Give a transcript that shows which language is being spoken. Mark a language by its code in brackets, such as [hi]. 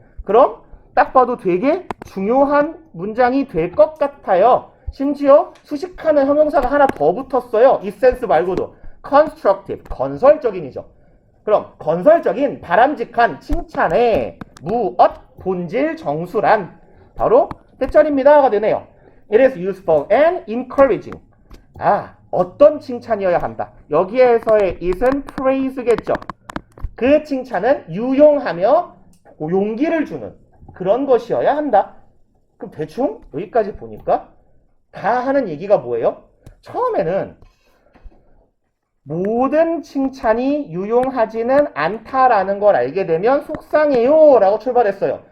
[ko] 그럼 딱 봐도 되게 중요한 문장이 될 것 같아요. 심지어 수식하는 형용사가 하나 더 붙었어요. 이 센스 말고도. constructive, 건설적인이죠. 그럼 건설적인, 바람직한 칭찬의 무엇, 본질, 정수란 바로 대절입니다가 되네요. [en] It is useful and encouraging. [ko] 어떤 칭찬이어야 한다. 여기에서의 it은 praise겠죠. 그 칭찬은 유용하며 용기를 주는 그런 것이어야 한다. 그럼 대충 여기까지 보니까 다 하는 얘기가 뭐예요? 처음에는 모든 칭찬이 유용하지는 않다라는 걸 알게 되면 속상해요 라고 출발했어요.